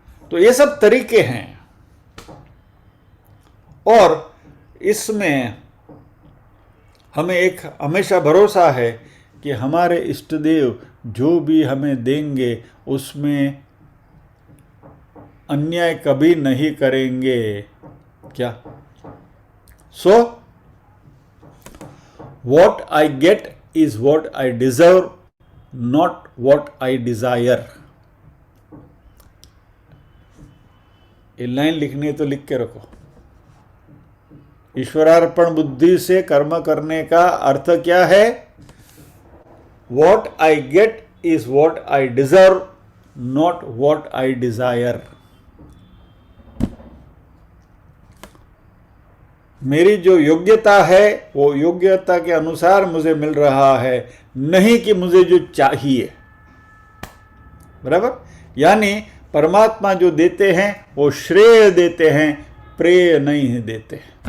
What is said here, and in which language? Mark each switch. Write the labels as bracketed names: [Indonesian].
[Hindi] तो ये सब तरीके हैं, और इसमें हमें एक हमेशा भरोसा है कि हमारे इष्ट देव जो भी हमें देंगे उसमें अन्याय कभी नहीं करेंगे। क्या? [English] So what I get is what I deserve, not what I desire. [Hindi] ये लाइन लिखनी है तो लिख के रखो। ईश्वरार्पण बुद्धि से कर्म करने का अर्थ क्या है? [English] What I get is what I deserve, not what I desire. [Hindi] मेरी जो योग्यता है वो योग्यता के अनुसार मुझे मिल रहा है, नहीं कि मुझे जो चाहिए, बराबर। यानी परमात्मा जो देते हैं वो श्रेय देते हैं, प्रेय नहीं देते।